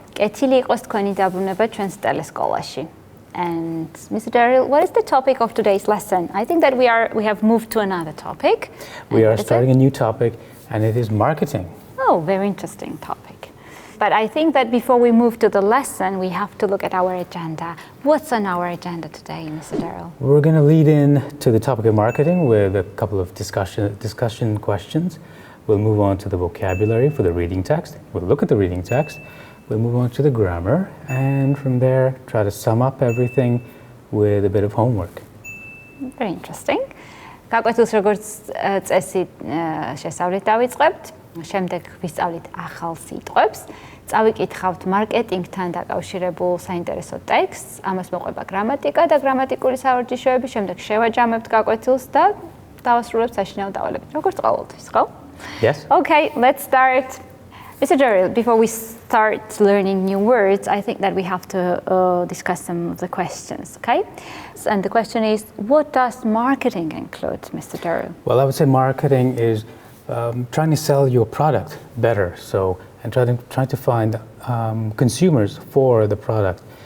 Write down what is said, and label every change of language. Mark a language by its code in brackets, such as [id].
[ka] კეთილი იყოს თქვენი დაბრუნება ჩვენს ტელესკოლაში. [en] And Mr. Daryl, what is the topic of today's lesson? I think that we have moved to another topic. We are starting a new topic, and it is marketing. Oh, very interesting topic. But I think that before we move to the lesson, we have to look at our agenda. What's on our agenda today, Mr. Daryl? We're going to lead in to the topic of marketing with a couple of discussion questions. We'll move on to the vocabulary for the reading text. We'll look at the reading text. We'll move on to the grammar, and from there, try to sum up everything with a bit of homework. Very interesting. [ka] გაკვეთილს როგორც წესი შესავლით დავიწყებთ, შემდეგ ვისწავლით ახალ სიტყვებს, წავიკითხავთ მარკეტინგთან დაკავშირებულ საინტერესო ტექსტს, ამას მოყვება გრამატიკა და გრამატიკული სავარჯიშოები, შემდეგ შევაჯამებთ გაკვეთილს და დავასრულებთ საშინაო დავალებით. როგორც ყოველთვის, ხო? [en] Yes. Okay, let's start. Mr. Daryl, before we start learning new words, I think that we have to discuss some of the questions, okay? And the question is, what does marketing include, Mr. Daryl? Well, I would say marketing is trying to sell your product better, and trying to find consumers for the product.